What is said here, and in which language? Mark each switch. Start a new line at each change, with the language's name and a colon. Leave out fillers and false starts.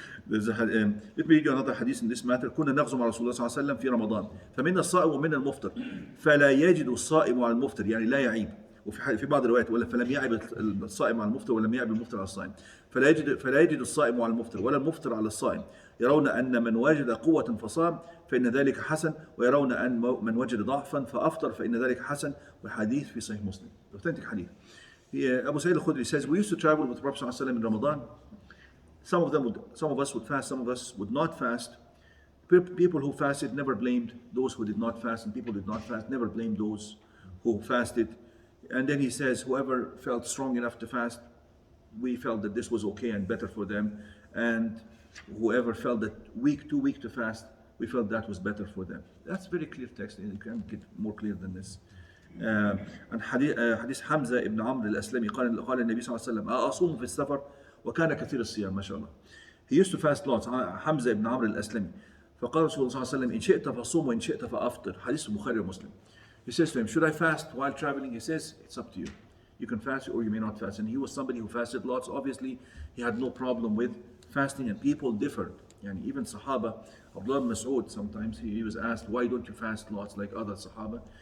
English: Let me read you another hadith in this matter.
Arabic: كنا نغزو مع رسول الله صلى الله عليه وسلم في رمضان فمنا الصائم ومنا المفطر فلا يجد الصائم على المفطر، يعني لا يعيب. وفي بعض الروايات ولا فلم يعب الصائم على المفطر ولم يعب المفطر على الصائم. فلا يجد الصائم على المفطر ولا المفطر على الصائم. يرون أن من وجد قوة فصام فإن ذلك حسن، ويرون أن من وجد ضعفا فأفطر فإن ذلك حسن. والحديث في صحيح مسلم.
English: Authentic hadith. Abu Sa'id al-Khudri says, we used to travel with the Prophet ﷺ in Ramadan. Some of us would fast, some of us would not fast. People who fasted never blamed those who did not fast, and people who did not fast never blamed those who fasted. And then he says, whoever felt strong enough to fast, we felt that this was okay and better for them. And whoever felt that too weak to fast, we felt that was better for them. That's very clear text. You can't get more clear than this.
Arabic: عن حديث حمزة ابن عمرو الأسلمي قال النبي صلى الله عليه وسلم أصوم في السفر وكان كثير الصيام ما شاء الله.
English: He used to fast lots. حمزة ابن عمرو الأسلمي.
Arabic: فقال رسول الله صلى الله عليه وسلم إن شئت فصوم وإن شئت فأفطر. حديث البخاري ومسلم.
English: He says to him, should I fast while traveling? He says, it's up to you. You can fast or you may not fast. And he was somebody who fasted lots. Obviously, he had no problem with fasting, and people differed. And even Sahaba, Abdullah ibn Mas'ud, sometimes he was asked, why don't you fast lots like other Sahaba?